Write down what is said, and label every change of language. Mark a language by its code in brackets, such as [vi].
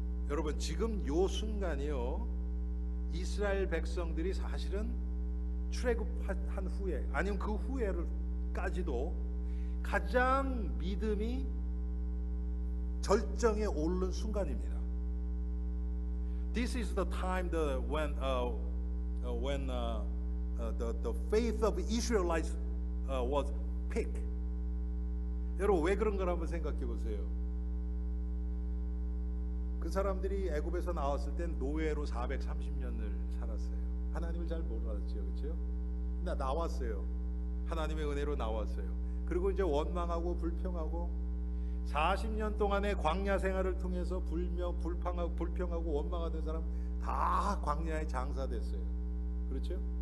[ko] 여러분 지금 요 순간이요 이스라엘 백성들이 사실은 출애굽한 후에 아니면 그 후에까지도 가장 믿음이 절정에 오른 순간입니다. [en] This is the time when the faith of Israelites was peak. [ko] 여러분 왜 그런 걸 한번 생각해 보세요. 그 사람들이 애굽에서 나왔을 땐 노예로 430년을 살았어요. 하나님을 잘 몰랐죠, 그렇죠? 근데 나왔어요. 하나님의 은혜로 나왔어요. 그리고 이제 원망하고 불평하고 40년 동안의 광야 생활을 통해서 불평하고 원망하던 사람 다 광야에 장사됐어요. 그렇죠?